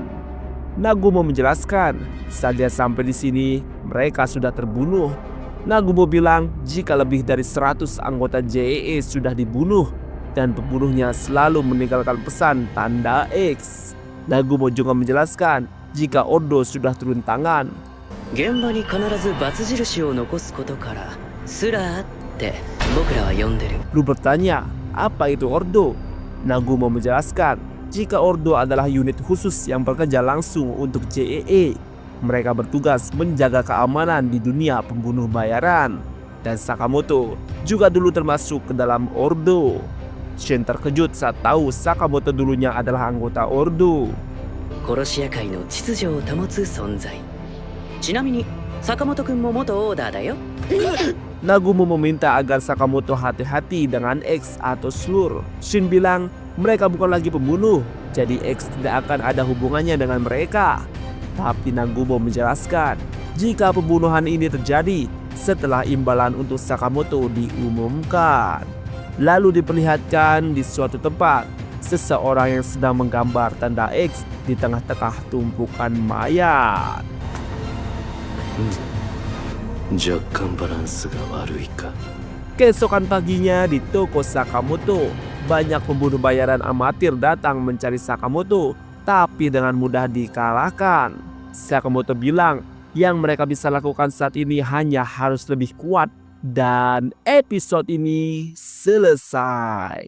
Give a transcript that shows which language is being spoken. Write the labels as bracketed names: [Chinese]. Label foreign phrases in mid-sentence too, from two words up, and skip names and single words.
[Indonesian] Nagumo menjelaskan, saat dia sampai di sini, mereka sudah terbunuh. Nagumo bilang jika lebih dari 100 anggota JEE sudah dibunuh dan pembunuhnya selalu meninggalkan pesan tanda X. Nagumo juga menjelaskan jika Ordo sudah turun tangan. [Japanese] 現場に必ずバツ印を残すことからスラーって僕らは呼んでる。 [Indonesian] Lu bertanya, apa itu Ordo? Nagumo menjelaskan, jika Ordo adalah unit khusus yang bekerja langsung untuk JEE. Mereka bertugas menjaga keamanan di dunia pembunuh bayaran. Dan Sakamoto juga dulu termasuk ke dalam Ordo. Shin terkejut saat tahu Sakamoto dulunya adalah anggota Ordo. [Japanese] 殺し屋界の秩序を保つ存在。ちなみに坂本くんも元オーダーだよ。 [Indonesian] Nagumo meminta agar Sakamoto hati-hati dengan X atau Slur. Shin bilang mereka bukan lagi pembunuh, jadi X tidak akan ada hubungannya dengan mereka. Tapi Nagumo menjelaskan, jika pembunuhan ini terjadi setelah imbalan untuk Sakamoto diumumkan. Lalu diperlihatkan di suatu tempat, seseorang yang sedang menggambar tanda X di tengah-tengah tumpukan mayat. [Japanese] 若干バランスが悪いか。 [Indonesian] Keesokan paginya di toko Sakamoto, banyak pembunuh bayaran amatir datang mencari Sakamoto, tapi dengan mudah dikalahkan. Sakamoto bilang yang mereka bisa lakukan saat ini hanya harus lebih kuat, dan episode ini selesai.